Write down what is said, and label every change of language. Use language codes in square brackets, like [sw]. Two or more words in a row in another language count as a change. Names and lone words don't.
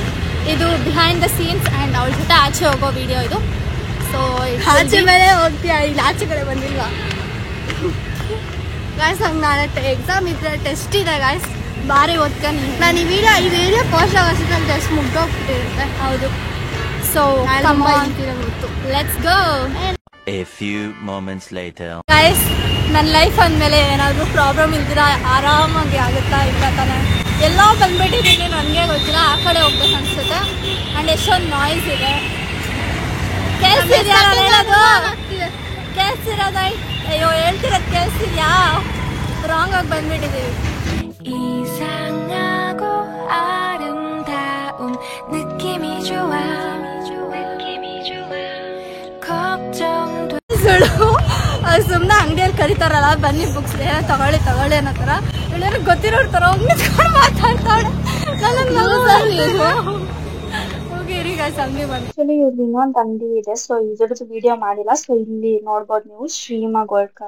[kn] ಇದು [en] behind the scenes and [kn] ಅವಳ ಜೊತೆ ಆಚೆ ಹೋಗೋ ವಿಡಿಯೋ ಇದು. ಸೊ ಆಚೆ ಮೇಲೆ ಹೋಗ್ತೀಯಾ, ಇಲ್ಲಿ ಆಚೆ ಕಡೆ ಬಂದಿಲ್ವಾ ಗಾಯ್ಸ್? ಹಂಗೆ ನಾಳೆ ಎಕ್ಸಾಮ್ ಇದ್ರೆ ಟೆಸ್ಟ್ ಇದೆ ಗಾಯ್ಸ್, ಭಾರಿ ಓದ್ಕೊಂಡು ನಾನು ಈ ವಿಡಿಯೋ ಪೋಸ್ಟ್ ಆಗೋಷ್ಟು ಟೆಸ್ಟ್ ಮುಗ್ದೋಗ್ಬಿಟ್ಟಿರುತ್ತೆ. ಹೌದು. [en] so let's go. A few moments later. [kn] ಗೈಸ್, ನನ್ನ ಲೈಫ್ ಅಂದಮೇಲೆ ಏನಾದರೂ ಪ್ರಾಬ್ಲಮ್ ಇಲ್ದಿರ ಆರಾಮಾಗಿ ಆಗುತ್ತಾ ಇಲ್ಲ ತಾನೆ. ಎಲ್ಲೋ ಬಂದ್ಬಿಟ್ಟಿದ್ದೀನಿ, ನನಗೆ ಗೊತ್ತಿಲ್ಲ. ಆ ಕಡೆ ಹೋಗ್ಬೇಕು ಅನ್ಸುತ್ತೆ. ಆ್ಯಂಡ್ ಎಷ್ಟೊಂದು ನಾಯ್ಸ್ ಇದೆ. ಕೇಳಿಸ್ತಿದ್ಯಾ ಹೇಳೋದು? ಕೇಳಿಸ್ತಿರೋದ? ಅಯ್ಯೋ, ಹೇಳ್ತಿರೋದು ಕೇಳಿಸ್ತಿದ್ಯಾ? ರಾಂಗ್ ಆಗಿ ಬಂದ್ಬಿಟ್ಟಿದ್ದೀವಿ. [ko] 이상하고 아름다운 느낌이 좋아. 걱정도 [kn] ಸುಮ್ಮನೆ ಅಂಗಡಿಯಲ್ಲಿ ಕರೀತಾರಲ್ಲ, ಬನ್ನಿ ಬುಕ್ಸ್ ತಗೊಳ್ಳಿ ಅನ್ನೋ ಥರ ಎಲ್ಲರೂ ಗೊತ್ತಿರೋರ್ ಥರ ನಿಂತ್ಕೊಂಡು ಮಾತಾಡ್ತಾಳೆ. ಹೋಗಿರಿ ಗೈಸ್, ಅಂಗಡಿ ಬಂದು. ಆಕ್ಚುಲಿ ಇವ್ರದ್ದು ಇನ್ನೊಂದು ಅಂಗಡಿ ಇದೆ. ಸೊ ಇದ್ರದ್ದು ವಿಡಿಯೋ ಮಾಡಿಲ್ಲ. ಸೊ ಇಲ್ಲಿ ನೋಡ್ಬೋದು ನೀವು, ಶ್ರೀಮಾ ಗೋಲ್ಡ್ ಕಾರ್.